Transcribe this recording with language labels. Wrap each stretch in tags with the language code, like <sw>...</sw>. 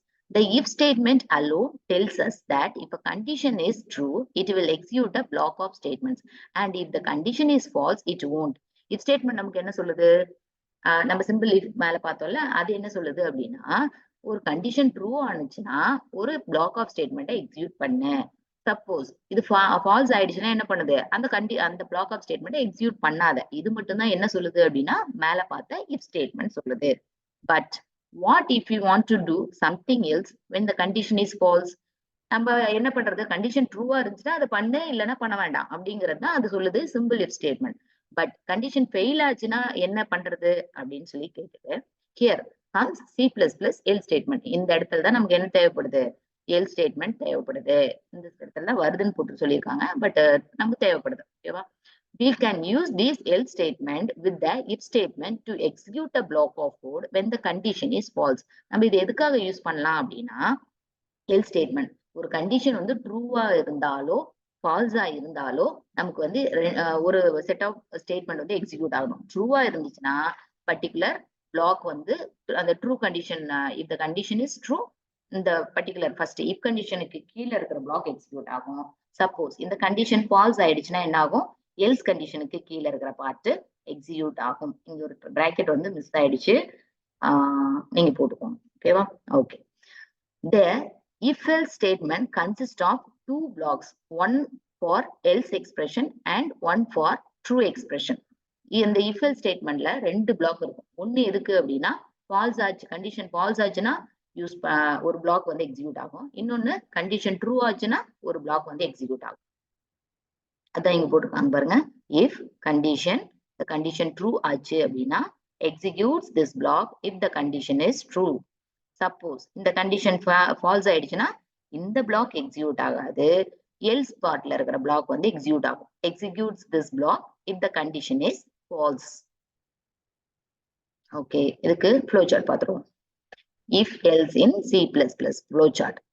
<en>The if statement alone tells us that if a condition is true, it will execute a block of statements. And if the condition is false, it won't.</en> <ta>If statement நமக்கு என்ன சொல்லுது? நம்ம simple if மேல பார்த்தோம்ல, அது என்ன சொல்லுது அப்படின்னா, ஒரு கண்டிஷன் ட்ரூ ஆனிச்சுன்னா ஒரு பிளாக் ஆஃப் ஸ்டேட்மெண்ட்டை எக்ஸிக்யூட் பண்ணு. சப்போஸ் இது ஃபால்ஸ் ஆயிடுச்சுன்னா என்ன பண்ணுது? அந்த பிளாக் ஆஃப் ஸ்டேட்மெண்ட்டை எக்ஸிக்யூட் பண்ணாத. இது மட்டும் தான் என்ன சொல்லுது அப்படின்னா மேல பார்த்த இஃப் ஸ்டேட்மெண்ட் சொல்லுது.</ta> <en>But what if you want to do something else when the condition is false?</en> <ta>நம்ம என்ன பண்றது? கண்டிஷன் ட்ரூவா இருந்துச்சுன்னா அதை பண்ணு, இல்லைன்னா பண்ண வேண்டாம் அப்படிங்கிறது தான் அது சொல்லுது simple if statement. But condition fail ஆச்சுன்னா என்ன பண்றது அப்படின்னு சொல்லி கேக்குது.</ta> <en>here comes</en> <ta>C++ L statement. இந்த இடத்துல தான் நமக்கு என்ன தேவைப்படுது? எல் ஸ்டேட்மெண்ட் தேவைப்படுது. இந்த இடத்துல வருதுன்னு போட்டு சொல்லியிருக்காங்க. பட் நமக்கு தேவைப்படுது. ஓகேவா?</ta> <en>We can use this else statement with the if statement to execute a block of code when the condition is false.</en> <ta>நம்ம இது எதுக்காக யூஸ் பண்ணலாம் அப்படின்னா, எல் ஸ்டேட்மெண்ட் ஒரு கண்டிஷன் வந்து ட்ரூவா இருந்தாலோ ஃபால்ஸா இருந்தாலோ நமக்கு வந்து ஒரு செட் ஆஃப் ஸ்டேட்மெண்ட் வந்து எக்ஸிக்யூட் ஆகணும். ட்ரூவா இருந்துச்சுன்னா பர்டிகுலர் பிளாக் வந்து அந்த true condition,</ta> <en>if the condition is true,</en> <ta>இந்த பர்டிகுலர் ஃபர்ஸ்ட் இஃப் கண்டிஷனுக்கு கீழே இருக்கிற பிளாக் எக்ஸிக்யூட் ஆகும். சப்போஸ் இந்த கண்டிஷன் ஃபால்ஸ் ஆயிடுச்சுன்னா என்ன ஆகும்? எல்ஸ் கண்டிஷனுக்கு கீழே இருக்கிற பார்ட் எக்ஸிக்யூட் ஆகும். இங்க ஒரு பிராக்கெட் வந்து மிஸ் ஆயிடுச்சு, நீங்க போட்டுக்கோங்க. ஓகேவா? Okay.</ta> <en>The if-else statement consists of 2 blocks, one for else expression and one for true expression.</en> <ta>இந்த if-else statementல 2 பிளாக் இருக்கும். ஒன்னு எதுக்கு அப்படின்னா ஃபால்ஸ் ஆச்சு, கண்டிஷன் ஃபால்ஸ் ஆச்சுன்னா ஒரு பிளாக் வந்து எக்ஸிக்யூட் ஆகும். இன்னொன்னு கண்டிஷன் ட்ரூ ஆச்சுன்னா ஒரு பிளாக் வந்து எக்ஸிக்யூட் ஆகும். அதான் இங்க போட்டுருக்காங்க பாருங்க.</ta> <en>if the condition true</en> <ta>ஆச்சு அப்படின்னா</ta> <en>executes this block if the condition is true.</en> <ta>Suppose இந்த கண்டிஷன் ஃபால்ஸ் ஆயிடுச்சுன்னா இந்த பிளாக் எக்ஸிக்யூட் ஆகாது, எல்ஸ் பார்ட்ல இருக்கிற பிளாக் வந்து எக்ஸிக்யூட் ஆகும்.</ta> <en>Executes this block if the condition is false.</en> <ta>Okay, இதுக்கு ஃப்ளோ சார்ட் பார்த்துருவோம். If else in C++ flow chart.</ta>